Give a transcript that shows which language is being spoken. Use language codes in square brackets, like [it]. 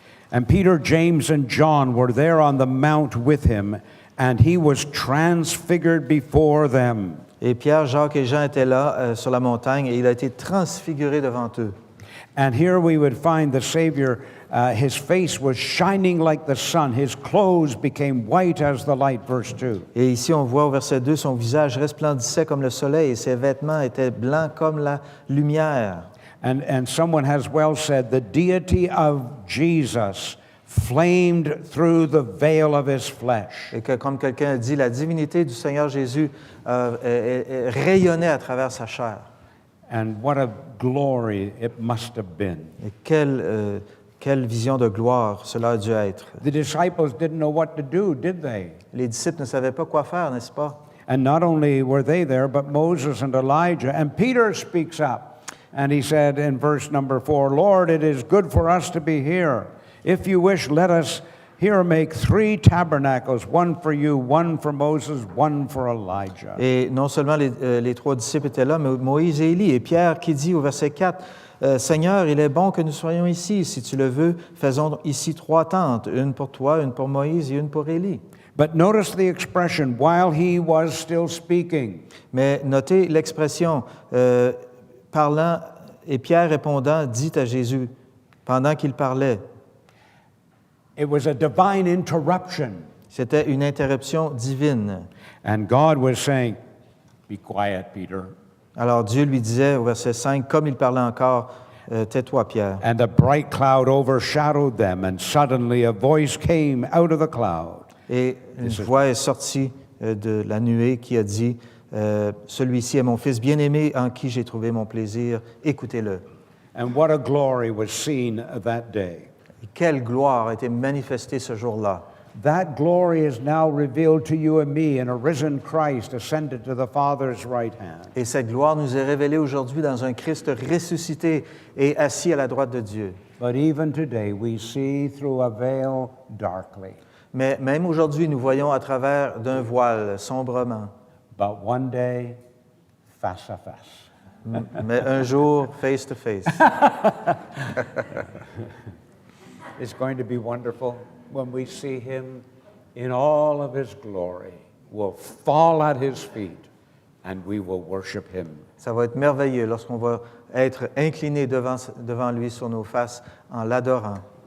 [en] And Peter, James, and John were there on the mount with him, and he was transfigured before them. [fr] Et Pierre, Jacques et Jean étaient là sur la montagne et il a été transfiguré devant eux. [en] And here we would find the Savior, his face was shining like the sun, his clothes became white as the light, verse 2. [fr] Et ici, on voit au verset 2, son visage resplendissait comme le soleil et ses vêtements étaient blancs comme la lumière. [en] And someone has well said, the deity of Jesus flamed through the veil of his flesh. [fr] Et que, comme quelqu'un a dit, la divinité du Seigneur Jésus rayonnait à travers sa chair. [en] And what a glory it must have been. [fr] Et quelle vision de gloire cela a dû être. [en] The disciples didn't know what to do, did they? [fr] Les disciples ne savaient pas quoi faire, n'est-ce pas? [en] And not only were they there, but Moses and Elijah. And Peter speaks up. And he said in verse number 4, Lord, it is good for us to be here. If you wish, let us here make 3 tabernacles, one for you, one for Moses, one for Elijah. [fr] Et non seulement les 3 disciples étaient là, mais Moïse et Élie. Et Pierre qui dit au verset 4, Seigneur, il est bon que nous soyons ici. Si tu le veux, faisons ici 3 tentes, une pour toi, une pour Moïse et une pour Élie. [en] But notice the expression, while he was still speaking. [fr] Mais notez l'expression, parlant, et Pierre répondant, dit à Jésus, pendant qu'il parlait. [en] It was a divine interruption. [fr] C'était une interruption divine. [en] And God was saying, be quiet, Peter. [fr] Alors Dieu lui disait au verset 5, comme il parlait encore, tais-toi, Pierre. [en] And a bright cloud overshadowed them, and suddenly a voice came out of the cloud. [fr] Et une voix est sortie de la nuée qui a dit, celui-ci est mon fils bien-aimé en qui j'ai trouvé mon plaisir, écoutez-le. [en] And what a glory was seen that day. [fr] Et quelle gloire a été manifestée ce jour-là. [en] That glory is now revealed to you and me in a risen Christ ascended to the Father's right hand. [fr] Et cette gloire nous est révélée aujourd'hui dans un Christ ressuscité et assis à la droite de Dieu. [en] But even today we see through a veil darkly. [fr] Mais même aujourd'hui, nous voyons à travers d'un voile sombrement. [en] But one day, [fr] face à face. Mais un jour, [en] face to face. It's going to be wonderful when we see him in all of his glory. We'll fall at his feet and we will worship him. [fr] Ça va être merveilleux lorsqu'on va être incliné devant lui sur nos faces en l'adorant.